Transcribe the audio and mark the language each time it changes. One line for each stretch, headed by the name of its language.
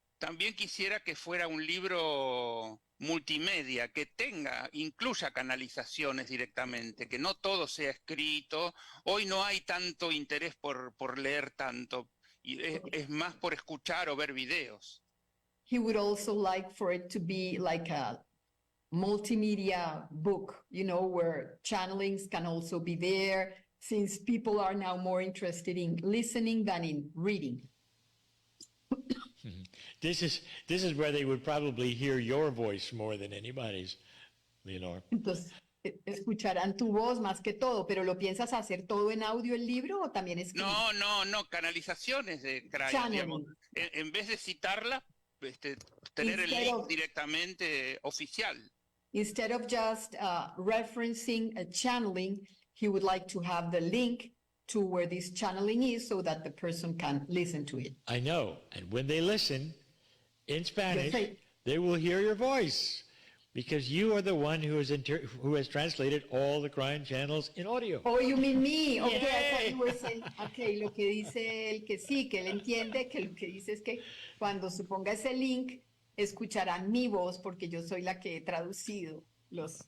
Spanish: también quisiera que fuera un libro multimedia, que incluya canalizaciones directamente, que no todo sea escrito. Hoy no hay tanto interés por leer tanto, y es más por escuchar o ver videos.
English: He would also like for it to be like a multimedia book, where channelings can also be there, since people are now more interested in listening than in reading. This is where they would probably hear your voice more than anybody's, Leonor.
Spanish: Entonces, escucharán tu voz más que todo, pero ¿lo piensas hacer todo en audio el libro o también escrito? No, canalizaciones de Kryon,
English: Channeling.
Spanish: digamos. En vez de citarla, tener el link directamente oficial.
English: Instead of just referencing a channeling, he would like to have the link to where this channeling is so that the person can listen to it. I know. And when they listen in Spanish, Yes, they will hear your voice because you are the one who has translated all the Kryon channels in audio. Oh, you mean me? Okay, Yay.
Spanish: I thought you were saying, okay, lo que dice él que sí, que él entiende, que lo que dice es que cuando se ponga ese link, escucharán mi voz porque yo soy la que he traducido los...